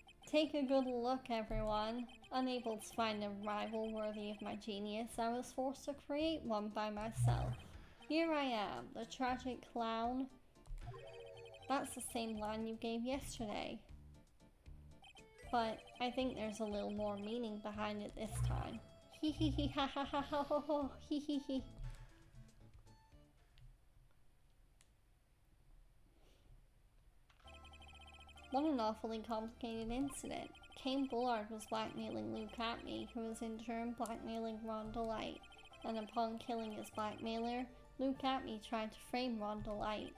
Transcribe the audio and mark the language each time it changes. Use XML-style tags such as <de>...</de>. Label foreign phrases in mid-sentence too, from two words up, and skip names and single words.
<en>Take a good look, everyone. Unable to find a rival worthy of my genius, I was forced to create one by myself. Here I am, the tragic clown. That's the same line you gave yesterday. But I think there's a little more meaning behind it this time. Hee hee hee ha ha ha ha ho ho hee hee hee. What an awfully complicated incident. Kane Bullard was blackmailing Luke Atmey, who was in turn blackmailing Ron Delight. And upon killing his blackmailer, Luke Atmey tried to frame Ron Delight.</en>